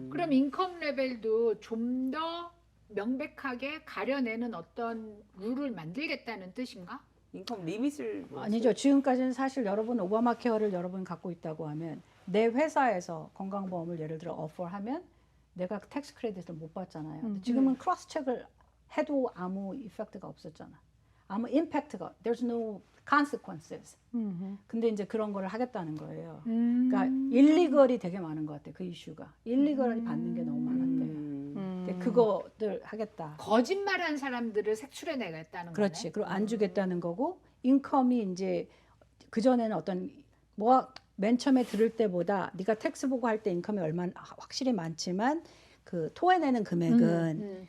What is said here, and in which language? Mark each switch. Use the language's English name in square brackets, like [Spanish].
[Korean] 그럼 인컴 레벨도 좀 더 명백하게 가려내는 어떤 룰을 만들겠다는 뜻인가? 인컴 리밋을 아니죠. 지금까지는 사실 여러분 오바마 케어를 여러분 갖고 있다고 하면 내 회사에서 건강보험을 예를 들어 어퍼하면 내가 텍스 크레딧을 못 받잖아요. 근데 지금은 크로스 체크를 해도 아무 이펙트가 없었잖아. 아무 임팩트가 [English] there's no consequences. [Korean] 근데 이제 그런 거를 하겠다는 거예요. 그러니까 일리걸이 되게 많은 것 같아. 그 이슈가 일리걸이 받는 게 너무 많았대요. 근데 그거들 하겠다. 거짓말한 사람들을 색출해내겠다는 거네. 그렇지. 그리고 안 주겠다는 거고 인컴이 이제 그 전에는 어떤 뭐 맨 처음에 들을 때보다 네가 텍스 보고 할 때 인컴이 얼마나 확실히 많지만 그 토해내는 금액은